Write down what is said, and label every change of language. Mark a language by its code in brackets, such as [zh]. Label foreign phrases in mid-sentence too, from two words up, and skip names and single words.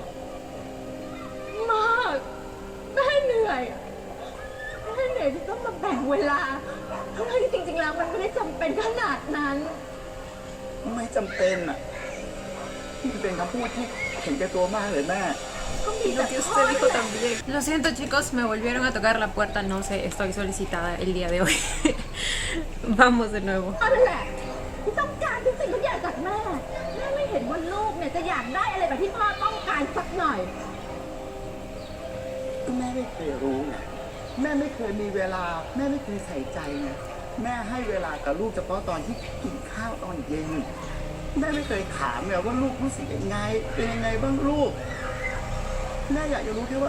[th] มากแม่เหนื่อยอะแม่เหนื่อยที่ต้องมาแบ่งเวลาทั้งที่จริงๆแล้วมันไม่ได้จำเป็นขนาดนั้น ไม่จำเป็นอ่ะนี่เป็นคำพูดที่เห็นแก่ตัวมากเลยแม่ ก็มี [es] Lo [th] แต่ [es] que [th] พ่อ [es] usted [th] เนี่ [es] dijo [th] ย [es] también. Lo siento chicos, me volvieron a tocar la puerta, no sé, estoy solicitada el día de hoy. Vamos de nuevo. [th] นั่นแหละที่ต้องการทุกสิ่งทุกอย่างจากแม่แม่ไม่เห็นว่าลูกเนี่ยจะอยากได้อะไรแบบที่พ่อต้องการสักหน่อย ก็แม่ไม่เคยรู้ไง แม่ไม่เคยมีเวลา แม่ไม่เคยใส่ใจไง แม่ให้เวลากับลูกเฉพาะตอนที่กินข้าวตอนเย็น แม่ไม่เคยถามไงว่าลูกรู้สึกยังไง เป็นยังไงบ้างลูก แม่อยากจะรู้แค่ว่า